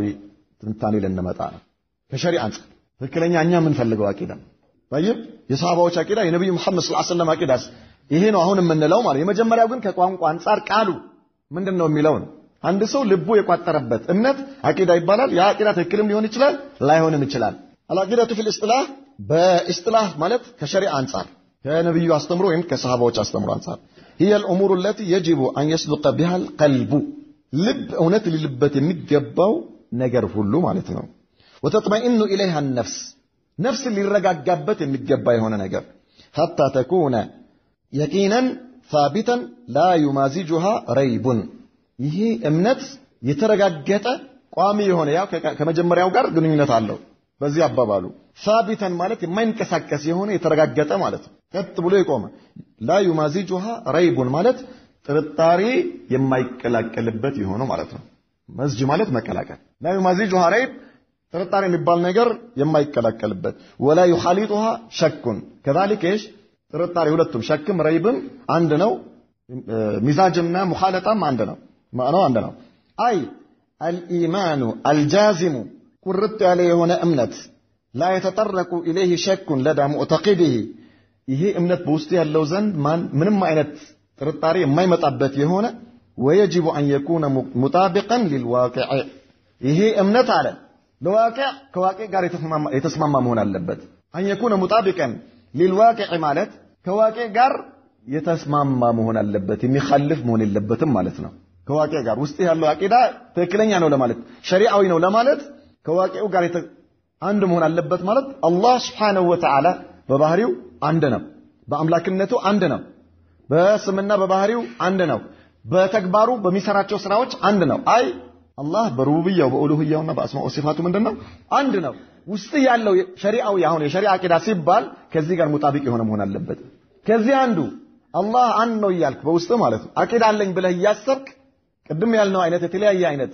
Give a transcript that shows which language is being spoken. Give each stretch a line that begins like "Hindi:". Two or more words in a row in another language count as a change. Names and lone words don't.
Amharic: ትንታኔ ልንመጣ ነው ከሸሪዓ አንፃር ትክክለኛ እኛ ምን ፈልገው አቂዳ طيب የሷሃባዎች አቂዳ የነብዩ መሐመድ
Arabic: صلى الله عليه وسلم
Amharic: አቂዳስ ይሄ ነው አሁን የምንለው ማለት የመጀመሪያው ግን ከቋንቋ አንፃር ቃሉ ምንድነው የሚለው ነው አንድ ሰው ልቡ የቋጠረበት እምነት አቂዳ ይባላል ያ አቂዳ ትክክልም ሊሆን ይችላል ላይሆንም ይችላል
Arabic: العقيدة في الاصطلاح
Amharic: በኢስጢላህ ማለት ከሸሪዓ አንፃር ከነብዩ አስተምሮ ወይም ከሷሃባዎች አስተምሮ አንፃር
Arabic: هي الامور التي يجب ان يصدق بها القلب
Amharic: ልብ እውነት ሊልበት የሚገባው ነገር ሁሉ ማለት ነው
Arabic: وتطمئن اليها النفس نفس
Amharic: ሊረጋጋበት የሚገባ የሆነ ነገር
Arabic: حتى تكون يقينا ثابتا لا يمازجها ريب
Amharic: ይሄ እምነት የተረጋገጠ ቋሚ የሆነ ያው ከመጀመሪያው ጋር ግንኙነት አለው በዚህ አባባሉ ثابتا ማለት የማይንቀሳቀስ የሆነ የተረጋገጠ ማለት ቀጥ ብሎ የቆመ
Arabic: لا يمازجها ريب
Amharic: ማለት ጥርጣሬ የማይቀላቀልበት የሆነ ማለት ነው መዝጅ ማለት መቀላቀል
Arabic: لا يمازجها ريب
Amharic: ጥርጣሬ የሚባል ነገር የማይቀላቀልበት
Arabic: ولا يخالطها شك كذلك ايش
Amharic: ጥርጣሬ ሁለቱም ሸክም ረይብም አንድ ነው ሚዛጅና ሙኻለጣም አንድ ነው ማዕናው አንድ ነው አይ
Arabic: الإيمان الجازم
Amharic: ቁርጥ ያለ የሆነ እምነት
Arabic: لا يتطرق إليه شك لدى
Amharic: معتقده ይሄ እምነት በውስጥ ያለው ዘንድ ምንም አይነት ጥርጣሬ የማይመጣበት የሆነ
Arabic: ويجب أن يكون مطابقا للواقع
Amharic: ይሄ እምነት አለ ለዋቂዕ ከዋቂዕ ጋር የተስማማ መሆን አለበት
Arabic: أن يكون مطابقا للواقع
Amharic: ማለት ከዋቂዕ ጋር የተስማማ መሆን አለበት የሚخالف መሆን የለበትም ማለት ነው ከዋቂዕ ጋር ውስጥ ያለው አቂዳ ትክክለኛ ነው ለማለት ሸሪዓዊ ነው ለማለት ከዋቂዑ ጋር አንድ መሆን አለበት ማለት አላህ
Arabic: سبحانه وتعالى
Amharic: በባህሪው አንድ ነው በአምላክነቱ አንድ ነው በስምና በባህሪው አንድ ነው በተግባሩ በሚሰራቸው ስራዎች አንድ ነው አይ አላህ በሩቡብያው በኡሉሂያውና በአስማኡ ወሲፋቱ ምንድነው አንድ ነው ውስጥ ያለው ሸሪዓዊ አሁን የሸሪዓ አቂዳ ሲባል ከዚህ ጋር ሙጣቢቅ የሆነ መሆን አለበት ከዚህ አንዱ አላህ አንድ ነው ይያልክ በውስጥ ማለት ነው አቂዳ አለኝ ብለህ ያሰብክ ቅድም ያልነው አይነት የተለያየ አይነት